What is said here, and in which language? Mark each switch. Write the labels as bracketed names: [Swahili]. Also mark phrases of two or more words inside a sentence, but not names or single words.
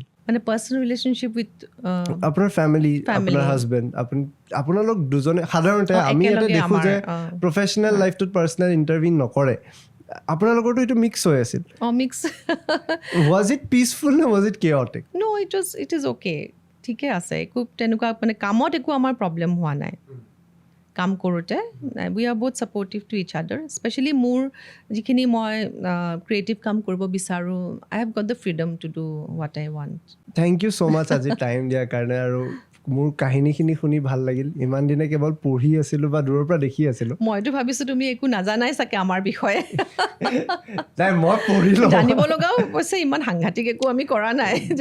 [English] মানে personal relationship with [Assamese] আপোনাৰ ফেমিলি আপোনাৰ হাজবেণ্ড আপোনালোক দুজনে সাধাৰণতে আমি ইয়াতে দেখোঁ যে [English] professional life personal interview [Assamese] নকৰে আপোনালোকৰতো এইটো মিক্স হৈ আছিল মিক্স [English] was it peaceful নে was it chaotic no it is okay [Assamese] ঠিকে আছে একো তেনেকুৱা মানে কামত একো আমাৰ প্ৰব্লেম হোৱা নাই কাম কৰোঁতে [English] we are [Assamese] বহুত [English] supportive to each other especially [Assamese] মোৰ যিখিনি মই ক্ৰিয়েটিভ কাম কৰিব বিচাৰোঁ [English] I have got the freedom to do what I want thank you so much [Assamese] আজি টাইম দিয়াৰ কাৰণে আৰু মোৰ কাহিনীখিনি শুনি ভাল লাগিল ইমান দিনে কেৱল পঢ়ি আছিলোঁ বা দূৰৰ পৰা দেখি আছিলোঁ মইতো ভাবিছোঁ তুমি একো নাজানাই চাগে আমাৰ বিষয়ে নাই মই পঢ়িলোঁ জানিব লগাও অৱশ্যে ইমান সাংঘাতিক একো আমি কৰা নাই যে